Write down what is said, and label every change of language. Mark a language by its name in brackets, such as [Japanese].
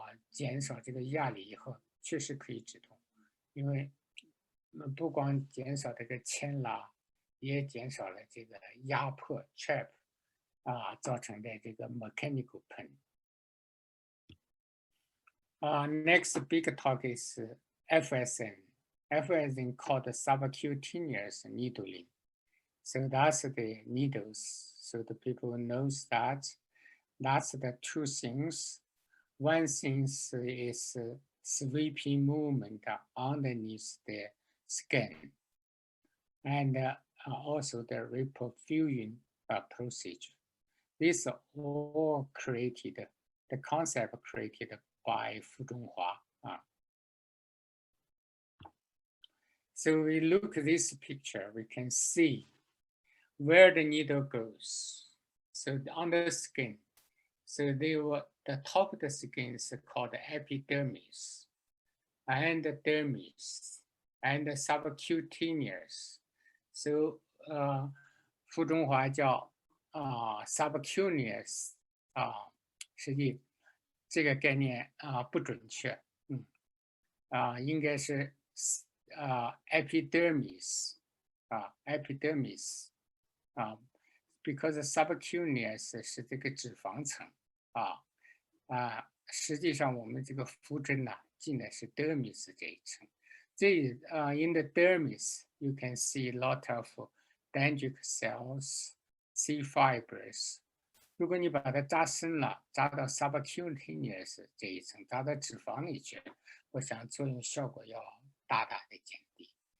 [Chinese] 减少这个压力以后，确实可以止痛，因为不光减少这个牵拉，也减少了这个压迫 trap 造成的这个 mechanical pain。 [English] Next big talk is FSN. FSN called subcutaneous needling. So that's the needles. So the people knows that that's the two things. One thing is sweeping movement underneath the skin, and also the reperfusion procedure. These are all created, the concept created by Fu Zhonghua. So we look at this picture, we can see where the needle goes. So on the skin, so the top of the skin is called epidermis, and the dermis, and the subcutaneous. [Chinese] So 傅中华叫subcutaneous 实际这个概念不准确，应该是epidermis epidermis because subcutaneous 是这个脂肪层实际上我们这个肤针呢进的是 dermis 这一层。 [English] in the dermis you can see a lot of dendritic cells, C fibers. [Chinese] 如果你把它扎深了，扎到 subcutaneous 这一层，扎到脂肪里去，我想作用效果要大大的减低。